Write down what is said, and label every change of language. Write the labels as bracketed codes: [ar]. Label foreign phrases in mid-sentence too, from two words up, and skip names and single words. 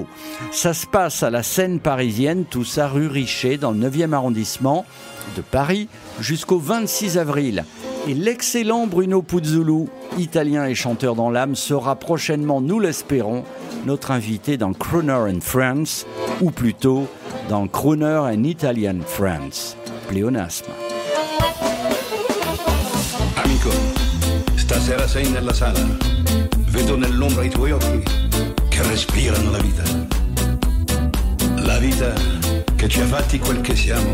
[fr] Ça se passe à la Seine parisienne, tout ça rue Richer, dans le 9e arrondissement de Paris, jusqu'au 26 avril. Et l'excellent Bruno Puzzulu, italien et chanteur dans l'âme, sera prochainement, nous l'espérons, notre invité dans Crooner and Friends, ou plutôt dans Crooner and Italian Friends. Pléonasme. [it] Amico, stasera sei nella sala. Vedo nell'ombra i tuoi occhi che respirano la vita. La vita che ci ha fatti quel che siamo.